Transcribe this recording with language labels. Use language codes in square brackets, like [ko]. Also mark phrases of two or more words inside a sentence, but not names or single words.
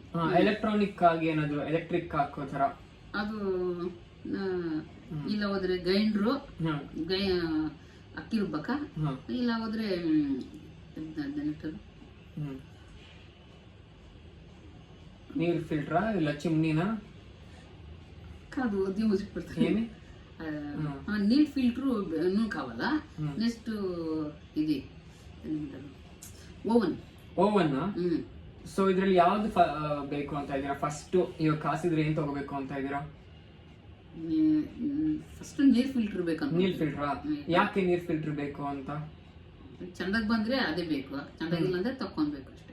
[kn] ಎಲೆಕ್ಟ್ರಾನಿಕ್ ಆಗಿ ಏನಾದ್ರು ಎಲೆಕ್ಟ್ರಿಕ್ ಹಾಕೋ ತರ ಅದು ಇಲ್ಲ ಹೋದ್ರೆ ಗ್ರೈಂಡ್ರು ಅಕ್ಕಿ ರುಬ್ಬಕ, ಇಲ್ಲ ಹೋದ್ರೆ ನೀರ್ ಫಿಲ್ಟ್ರಾ ಇಲ್ಲ ಚಿಮ್ನಿನ? [te] కాదు అది ఏమి నీట్ ఫిల్టర్ కావాలా. నెక్స్ట్ ఇది ಓವನ್. [kn] ಓವನ್? ಸೊ ಇದ್ರಲ್ಲಿ ಯಾವ್ದು ಬೇಕು ಅಂತ ಇದೀರಾ? ಫಸ್ಟ್ ಇವಾಗ ಕಾಸಿದ್ರೆ ಏನ್ ತಗೋಬೇಕು ಅಂತ ಇದೀರಾ? ಫಸ್ಟ್ ನೀರ್ ಫಿಲ್ಟರ್ ಬೇಕಂತ. ನೀರ್ ಫಿಲ್ಟರ್? ಯಾಕೆ ನೀರ್ ಫಿಲ್ಟರ್ ಬೇಕು ಅಂತ? ಚಂದಾಗ ಬಂದ್ರೆ ಅದೇ ಬೇಕು, ಚಂದಾಗಿಲ್ಲ ಅಂದ್ರೆ ತಕೊಂಡ್ಬೇಕು ಅಷ್ಟೇ.